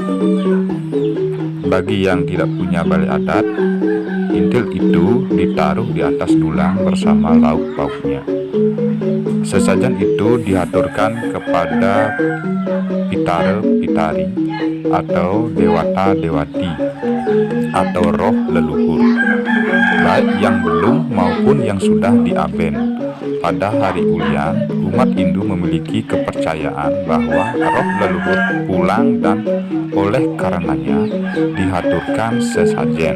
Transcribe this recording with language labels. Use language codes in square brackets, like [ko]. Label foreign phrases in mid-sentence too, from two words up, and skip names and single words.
[id] Bagi yang tidak punya balai adat, intil itu ditaruh di atas dulang bersama lauk pauknya. Sesajen itu dihaturkan kepada pitara pitari atau dewata dewati atau roh leluhur, baik yang belum maupun yang sudah diaben. Pada hari Ulian, umat Hindu memiliki kepercayaan bahwa roh leluhur pulang dan oleh karenanya dihaturkan sesajen.